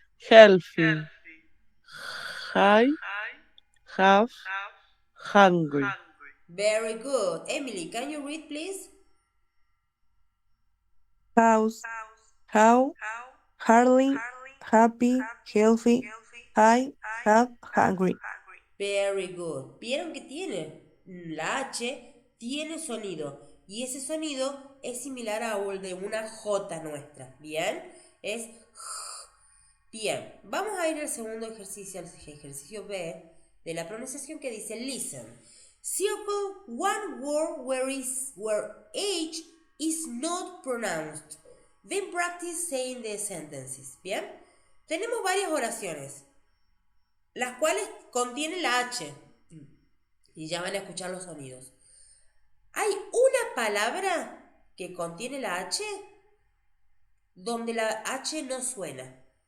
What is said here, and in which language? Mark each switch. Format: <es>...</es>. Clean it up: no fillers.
<en>Healthy, high, have, hungry. Very good. Emily, can you read, please? House, how, hardly, happy, healthy, high, have, hungry. Very good.</en> <es>¿Vieron que tiene? La H tiene sonido y ese sonido es similar a el de una J nuestra. ¿Bien? Es bien. Vamos a ir al segundo ejercicio, al ejercicio B de la pronunciación que dice listen.</es> <en>Circle one word where H is not pronounced. Then practice saying the sentences.</en> <es>¿Bien? Tenemos varias oraciones, las cuales contienen la H. Y ya van a escuchar los sonidos. Hay una palabra que contiene la H donde la H no suena.</es>